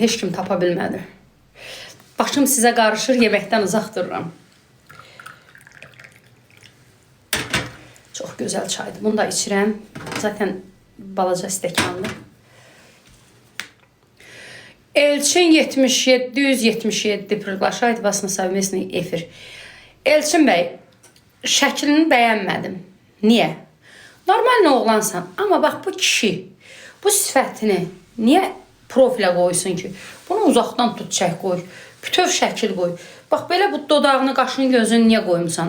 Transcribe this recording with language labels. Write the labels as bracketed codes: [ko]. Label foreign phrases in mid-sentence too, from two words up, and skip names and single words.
[az] Heç kim tapa bilmədi. Başım sizə qarışır, yeməkdən uzaq dururam. Çox gözəl çaydır. Bunu da içirəm. Zaten balaca stəkanlı. [ru] Elçin 7777 приглашает вас на совместный эфир. [az] Elçin bəy, şəklini bəyənmədim. Niyə? Normal nə oğlansan, amma bax bu kişi bu sifətini niyə profilə qoysun ki? Bunu uzaqdan tut, çək qoy. Bütöv şəkil qoy. Bax belə bu dodağını, qaşını, gözünü niyə qoymusan?